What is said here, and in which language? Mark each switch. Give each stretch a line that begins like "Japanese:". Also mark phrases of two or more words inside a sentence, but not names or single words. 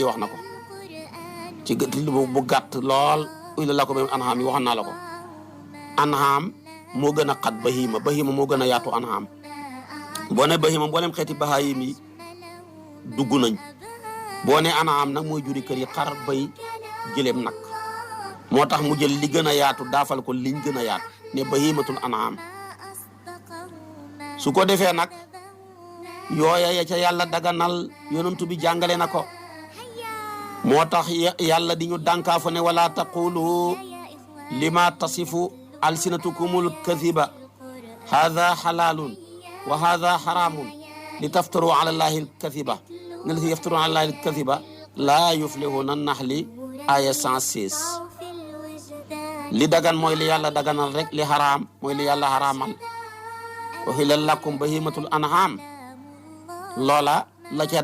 Wolof: wax na ko ci bu gàtt lool
Arabic: أحلت لكم بهيمة الأنعام
Wolof: waxoon naa la ko an'am moo gën a xat bahima moo gën a yaatu an'am boo ne bahima mboolem xeeti bahaayim yi dugg nañ boo ne an'am nag mooy juri kër yi xar bay gëléem nag moo tax mu jël li gën a yaatu daafal ko liñ gën a yaatu ne
Arabic: بهيمة الأنعام
Wolof: su ko defee nag yooya ya ca yàlla daganal yonentu bi jàngale na ko moo tax yàlla di ñu dànkaafu ne
Arabic: ولا تقولوا لما تصف ألسنتكم الكذب هذا حلال وهذا حرام لتفتروا على الله الكذب
Wolof: ne la
Arabic: سي يفترون على الله الكذب لا يفلحون
Wolof: naxli aya 116 li dagan mooy li yàlla daganal rek li haram mooy li yàlla haramal
Arabic: أحلت لكم بهيمة الأنعام
Wolof: loola la ca